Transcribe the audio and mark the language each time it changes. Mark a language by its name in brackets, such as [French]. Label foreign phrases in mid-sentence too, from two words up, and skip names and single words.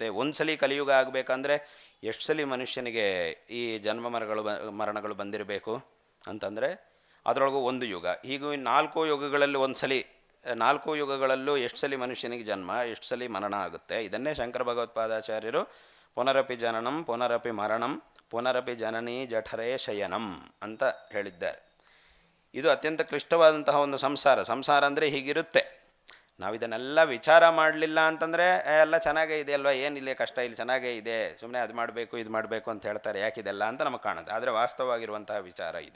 [Kannada] ಒಂದು ಸಲ ಕಲಿಯುಗ ಆಗಬೇಕಂದ್ರೆ ಎಷ್ಟು ಸಲ ಮನುಷ್ಯನಿಗೆ ಈ ಮರಣಗಳು ಬಂದಿರಬೇಕು ಅಂತಂದರೆ ಅದರೊಳಗೂ ಒಂದು ಯುಗ. ಹೀಗೂ 4 ಯುಗಗಳಲ್ಲಿ ಒಂದು ಸಲ, 4 ಯುಗಗಳಲ್ಲೂ ಎಷ್ಟು ಸಲ ಮನುಷ್ಯನಿಗೆ ಜನ್ಮ, ಎಷ್ಟು ಸಲ ಮರಣ ಆಗುತ್ತೆ. ಇದನ್ನೇ ಶಂಕರ ಭಗವತ್ಪಾದಾಚಾರ್ಯರು [Sanskrit] ಪುನರಪಿ ಜನನಂ ಪುನರಪಿ ಮರಣಂ ಪುನರಪಿ ಜನನೀ ಜಠರೇ ಶಯನಂ [Kannada] ಅಂತ ಹೇಳಿದ್ದಾರೆ. ಇದು ಅತ್ಯಂತ ಕ್ಲಿಷ್ಟವಾದಂತಹ ಒಂದು ಸಂಸಾರ ಅಂದರೆ ಹೀಗಿರುತ್ತೆ. ನಾವು ಇದನ್ನೆಲ್ಲ ವಿಚಾರ ಮಾಡಲಿಲ್ಲ ಅಂತಂದರೆ ಎಲ್ಲ ಚೆನ್ನಾಗೇ ಇದೆ ಅಲ್ವಾ, ಏನಿಲ್ಲ ಕಷ್ಟ, ಇಲ್ಲಿ ಚೆನ್ನಾಗೇ ಇದೆ, ಸುಮ್ಮನೆ ಅದು ಮಾಡಬೇಕು ಇದು ಮಾಡಬೇಕು ಅಂತ ಹೇಳ್ತಾರೆ, ಯಾಕಿದೆಲ್ಲ ಅಂತ ನಮಗೆ ಕಾಣುತ್ತೆ. ಆದರೆ ವಾಸ್ತವವಾಗಿರುವಂತಹ ವಿಚಾರ ಇದು.